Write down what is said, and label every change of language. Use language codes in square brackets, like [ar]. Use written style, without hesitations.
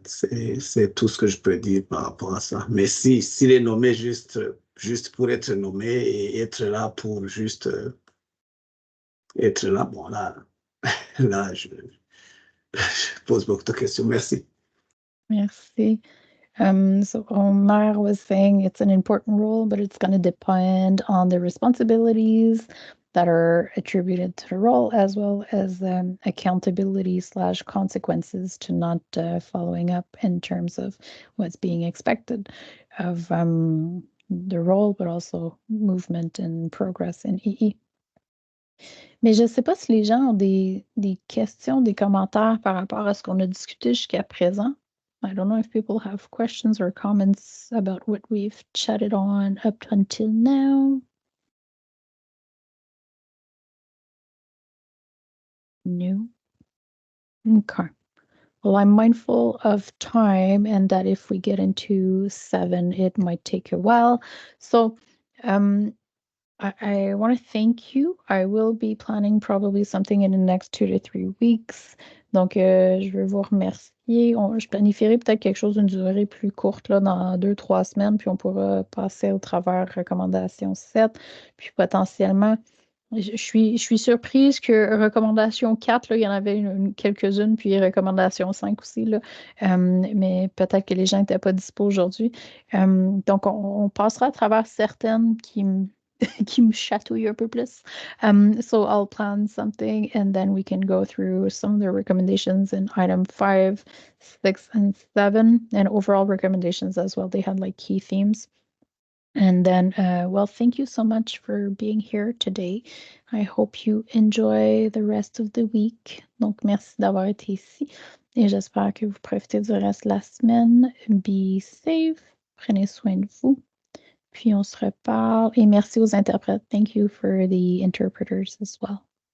[fr] C'est tout ce que je peux dire par rapport à ça. Mais s'il est nommé juste pour être nommé et être là pour juste être là, bon, là, je pose beaucoup de questions. Merci. Merci. [en] So Omar was saying it's an important role, but it's going to depend on the responsibilities that are attributed to the role, as well as accountability / consequences to not following up in terms of what's being expected of the role, but also movement and progress in EE. [fr] Mais je ne sais pas si les gens ont des questions, des commentaires par rapport à ce qu'on a discuté jusqu'à présent. [en] I don't know if people have questions or comments about what we've chatted on up until now. No. Okay. Well, I'm mindful of time and that if we get into 7, it might take a while. So I want to thank you. I will be planning probably something in the next 2 to 3 weeks. [fr] Donc, je veux vous remercier. Je planifierai peut-être quelque chose d'une durée plus courte là, dans 2-3 semaines, puis on pourra passer au travers recommandation 7. Puis potentiellement, je suis surprise que recommandation 4, là, il y en avait quelques-unes, puis recommandation 5 aussi. Là. Mais peut-être que les gens n'étaient pas dispo aujourd'hui. Donc, on passera à travers certaines qui me chatouille un peu plus. [en] So I'll plan something and then we can go through some of the recommendations in item 5, 6, and 7, and overall recommendations as well. They had like key themes. And then, well, thank you so much for being here today. I hope you enjoy the rest of the week. [fr] Donc, merci d'avoir été ici. Et j'espère que vous profitez du reste de la semaine. [en] Be safe. [fr] Prenez soin de vous. Puis on se reparle. Et merci aux interprètes. [en] Thank you for the interpreters as well.